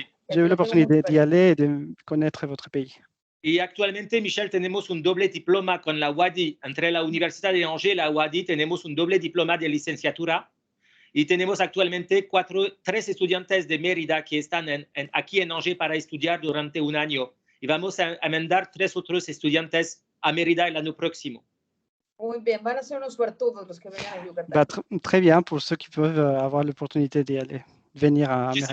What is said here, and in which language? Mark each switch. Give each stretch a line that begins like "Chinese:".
French: J'ai eu l'opportunité d'y aller et de connaître votre pays.
Spanish: Y actualmente, Michelle, tenemos un doble diploma con la UADY. Entre la Universidad de Angers y la UADY tenemos un doble diploma de licenciatura. Y tenemos actualmente 3 estudiantes de Mérida que están aquí en Angers para estudiar durante un año. Y vamos a mandar 3 otros estudiantes a Mérida el año próximo. Muy bien, van a ser unos suertudos los que vengan a Yucatán.
French: Très bien pour ceux qui peuvent avoir l'opportunité d'y aller, venir à Mérida.